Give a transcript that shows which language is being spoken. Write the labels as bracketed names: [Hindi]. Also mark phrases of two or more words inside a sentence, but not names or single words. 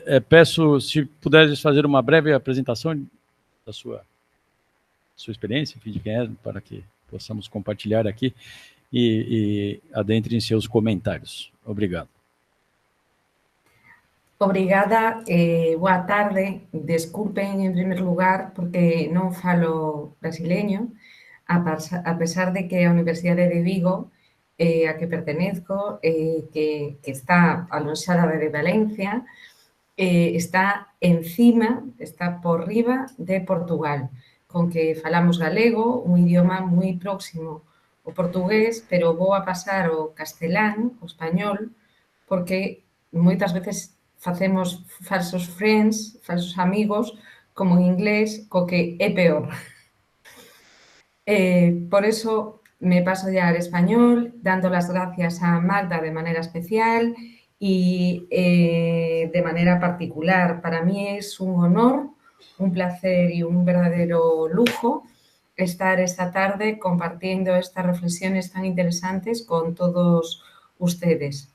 [Portuguese] Peço, se puderes fazer uma breve apresentação da sua experiência, enfim, de quem é, para que possamos compartilhar aqui e adentre em seus comentários. Obrigado. Obrigada, boa tarde. [Galician] Desculpen, en primer lugar, porque non falo brasileño, a pesar de que a Universidade de Vigo, a que pertenezco, que está alonxada de Valencia, está encima, está por riba de Portugal, con que falamos galego, un idioma moi próximo ao portugués, pero vou a pasar ao castelán, ao español, porque moitas veces facemos falsos friends, falsos amigos, como en inglés, co que é peor. [Spanish] Por eso me paso ya al español, dando las gracias a Magda de manera especial y de manera particular. Para mí es un honor, un placer y un verdadero lujo estar esta tarde compartiendo estas reflexiones tan interesantes con todos ustedes.